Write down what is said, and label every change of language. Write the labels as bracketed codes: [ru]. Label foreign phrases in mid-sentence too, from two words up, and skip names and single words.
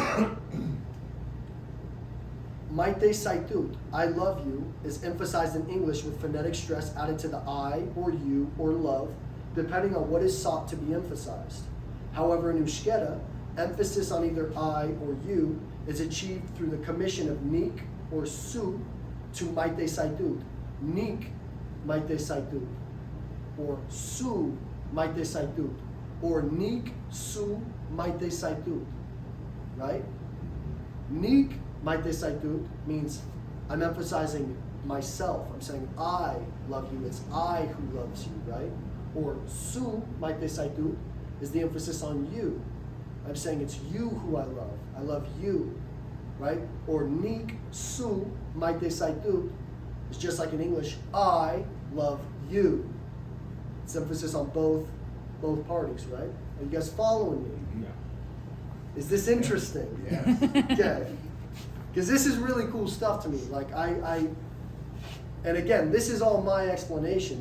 [eu] Maite saitut, [en] I love you, is emphasized in English with phonetic stress added to the I or you or love, depending on what is sought to be emphasized. However, in Euskara, emphasis on either I or you is achieved through the commission of nik or su to [eu] maite saitut. Nik maite saitut, [en] or [eu] su maite saitut, [en] or [eu] nik su maite saitut, [en] right? [eu] Nik maite saitut [en] means I'm emphasizing myself. I'm saying I love you. It's I who loves you, right? Or [eu] su maite saitut [en] is the emphasis on you. I'm saying it's you who I love. I love you, right? Or [eu] nik su maite saitut [en] is just like in English, I love you. It's emphasis on both parties, right? Are you guys following me? Yeah. Is this interesting? Yes. Okay. Because this is really cool stuff to me. Like and again, this is all my explanation.